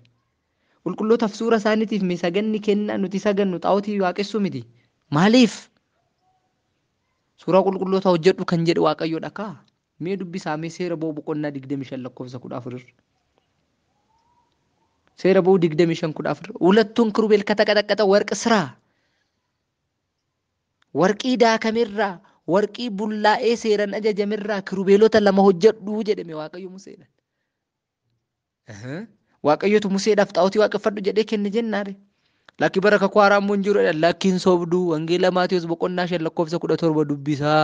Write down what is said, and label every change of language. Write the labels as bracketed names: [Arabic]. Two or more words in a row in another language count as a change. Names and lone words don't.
[Oromo] Qulqullootaaf suura isaaniitiif mee saganni kennaa nuti sagannu xaa'otii waaqessuu miti. Maaliif? Suuraa qulqullootaa hojjedhu kan jedhe waaqayyoodha kaa. Mee dubbisaa mee seera Ba'uu boqonnaa 25 lakkoofsa 14. Seera ba'uu 25:14 [Amharic] ሁለቱን ኪሩቤል ከተቀጠቀጠ ወርቅ ስራ [Oromo] warqii daakamirraa warqii bullaa'ee seeran ajajamirraa kirubeelota lama hojjedhu jedhame Waaqayyo Museedhaan. Waaqayyotu Museedhaaf xaa'otii waaqeffadhu jedhee kenne jennaare. Lakki bara kakuu haaraa immoo hin jiruudha. Lakkiin sobduu wangeela Maatiyos 5:17 dubbisaa.